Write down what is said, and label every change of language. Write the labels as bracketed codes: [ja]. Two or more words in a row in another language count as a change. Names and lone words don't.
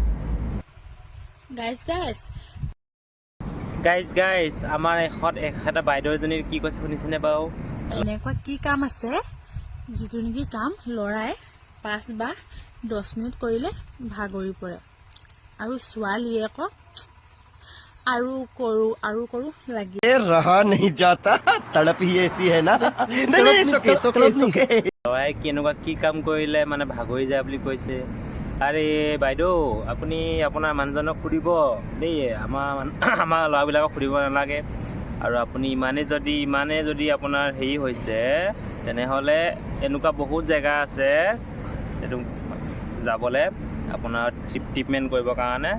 [as] গাইজ আমাৰ এটা বাইদেউ এজনীৰ কি কৈছে শুনিছেনে বাৰু? এনেকুৱা কি কাম আছে যিটো নেকি কাম ল'ৰাই 5 বা 10 মিনিট কৰিলে ভাগৰি পৰে, আৰু ছোৱালীয়ে আকৌ আৰু কৰো লাগি [hi] रहा नहीं जाता, तड़प ही ऐसी है ना। नहीं सोके [as] ল'ৰাই কেনেকুৱা কি কাম কৰিলে মানে ভাগৰি যায় বুলি কৈছে। আৰে বাইদেউ, আপুনি আপোনাৰ মানুহজনক সুধিব দেই, আমাৰ ল'ৰাবিলাকক সুধিব নালাগে। আৰু আপুনি ইমানে যদি আপোনাৰ হেৰি হৈছে, তেনেহ'লে এনেকুৱা বহুত জেগা আছে এইটো যাবলৈ, আপোনাৰ ট্ৰিটমেণ্ট কৰিবৰ কাৰণে।